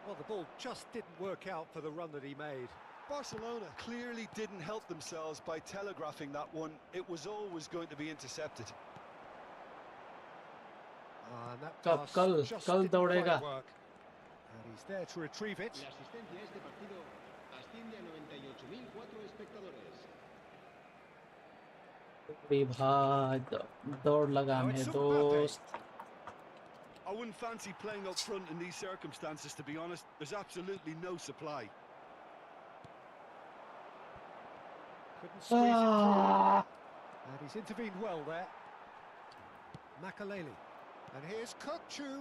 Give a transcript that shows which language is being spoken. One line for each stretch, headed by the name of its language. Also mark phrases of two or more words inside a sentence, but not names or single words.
English: Well, the ball just didn't work out for the run that he made. Barcelona clearly didn't help themselves by telegraphing that one. It was always going to be intercepted. And that
Hindi: कल
English: pass
Hindi: कल
English: just
Hindi: कल
English: didn't
Hindi: दौड़ेगा.
English: quite work. And he's there to retrieve it.
Spanish: La asistencia a este partido asciende a 98.004 espectadores.
Hindi: अरे भाई दौड़ लगा
English: Now
Hindi: मेरे
English: it's Mbappe.
Hindi: दोस्त.
English: I wouldn't fancy playing up front in these circumstances, to be honest. There's absolutely no supply. Couldn't squeeze it through. Ah, And he's intervened well there. Makaleli. And here's Kokchu.